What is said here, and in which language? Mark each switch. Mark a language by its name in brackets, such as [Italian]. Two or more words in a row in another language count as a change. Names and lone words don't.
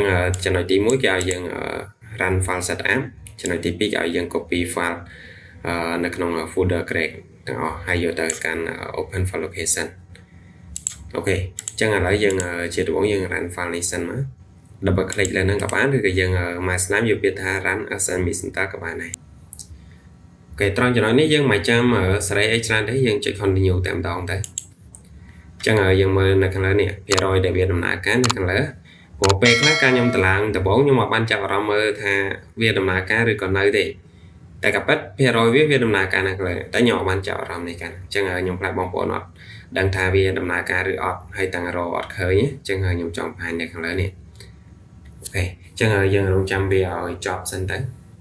[Khmer] ចំណុចទី1គេឲ្យយើង [English] run file setup [Khmer] ចំណុចទី2គេឲ្យយើង [English] copy file [Khmer] នៅក្នុង [English] folder grade [Khmer] ទាំងអស់ហើយយកទៅកាន់ [English] open file location [Khmer] អូខេអញ្ចឹងឥឡូវយើងជាដំបូងយើង [English] run file [Khmer] នេះសិនមក double click លើហ្នឹងក៏បានឬក៏យើងមកស្ដាំយកពាក្យថា [English] run assembly center [Khmer] ក៏បានដែរអូខេត្រង់ចំណុចនេះយើងមិនចាំសេរីអីច្រើនទេយើងចុច continue តែម្ដងទៅអញ្ចឹងយើងមើលនៅខាងលើនេះភាគរយដែលវាដំណើរការនៅខាងលើព្រោះពេលខ្លះការខ្ញុំតម្លើងដំបូងខ្ញុំមកបានចាប់អារម្មណ៍មើលថាវាដំណើរការឬក៏នៅទេតែក៏ប៉ិតភាគរយវាដំណើរការនៅខាងលើតែខ្ញុំអត់បានចាប់អារម្មណ៍នេះកាន់អញ្ចឹងខ្ញុំប្រាប់បងប្អូនអត់ដឹងថាវាដំណើរការឬអត់ហើយតាំងរអត់ឃើញអញ្ចឹងខ្ញុំចង់បង្ហាញនៅខាងលើនេះអូខេអញ្ចឹងយើងរងចាំវាឲ្យចប់សិនទៅ